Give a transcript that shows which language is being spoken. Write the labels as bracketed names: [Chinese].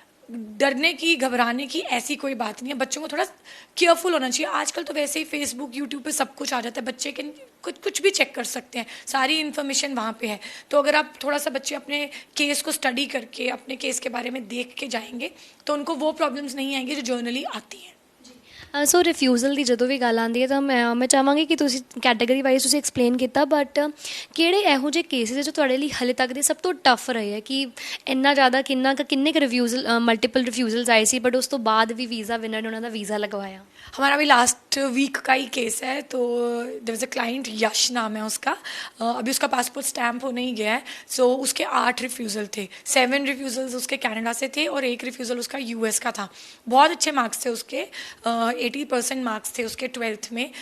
[Hindi] डरने की, घबराने की ऐसी कोई बात नहीं है। बच्चों को थोड़ा केयरफुल होना चाहिए। आजकल तो वैसे ही फेसबुक, यूट्यूब पे सब कुछ आ जाता है, बच्चे के कुछ भी चेक कर सकते हैं, सारी इन्फॉर्मेशन वहाँ पे है। तो अगर आप थोड़ा सा बच्चे अपने केस को स्टडी करके अपने केस के बारे में देख के जाएंगे तो उनको वो प्रॉब्लम्स नहीं आएंगी जो जर्नली आती हैं। [Punjabi] ਸੋ ਰਿਫਿਊਜ਼ਲ ਦੀ ਜਦੋਂ ਵੀ ਗੱਲ ਆਉਂਦੀ ਹੈ ਤਾਂ ਮੈਂ ਚਾਹਾਂਗੀ ਕਿ ਤੁਸੀਂ ਕੈਟਾਗਰੀ ਵਾਈਜ਼ ਤੁਸੀਂ ਐਕਸਪਲੇਨ ਕੀਤਾ, ਬਟ ਕਿਹੜੇ ਇਹੋ ਜਿਹੇ ਕੇਸਿਸ ਜੋ ਤੁਹਾਡੇ ਲਈ ਹਲੇ ਤੱਕ ਦੇ ਸਭ ਤੋਂ ਟਫ ਰਹੇ ਹੈ ਕਿ ਇੰਨਾ ਜ਼ਿਆਦਾ ਕਿੰਨੇ ਕੁ ਰਿਫਿਊਜ਼ਲ [Hindi] मल्टीपल रिफ्यूज़ल्स आए सी बट उस तो बाद भी वीज़ा विनर ने उन्होंने वीज़ा लगवाया? हमारा अभी लास्ट वीक का ही केस है। तो [English] there is a client, [Hindi] यश नाम है उसका। अभी उसका पासपोर्ट स्टैम्प होने ही गया है। सो उसके 8 रिफ्यूज़ल थे, 7 रिफ्यूज़ल्स उसके कनाडा से थे और 1 रिफ्यूज़ल उसका यूएस का था। बहुत अच्छे मार्क्स थे उसके, 80% मार्क्स थे उसके 12th में।